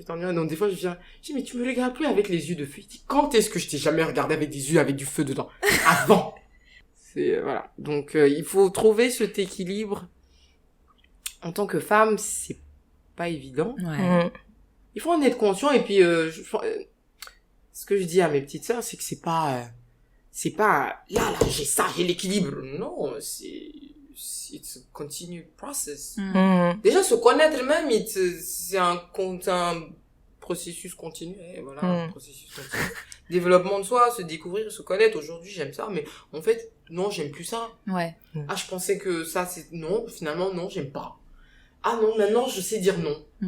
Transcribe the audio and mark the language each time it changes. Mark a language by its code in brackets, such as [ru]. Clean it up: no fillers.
[fr] Donc, des fois, je dis, mais tu me regardes plus avec les yeux de feu. Il dit, quand est-ce que je t'ai jamais regardé avec des yeux avec du feu dedans? Avant. Voilà. Donc, il faut trouver cet équilibre. En tant que femme, c'est pas évident. Ouais. Il faut en être conscient. Et puis, ce que je dis à mes petites sœurs, c'est que c'est pas, là, j'ai l'équilibre. [en] Non, it's a continued process. [fr] Déjà, se connaître même, c'est un processus continu. Voilà, un processus continu. Développement de soi, se découvrir, se connaître. Aujourd'hui, j'aime ça, mais en fait, non, j'aime plus ça. Ouais. Ah, je pensais que ça, non, finalement, non, j'aime pas. Ah non, maintenant, je sais dire non.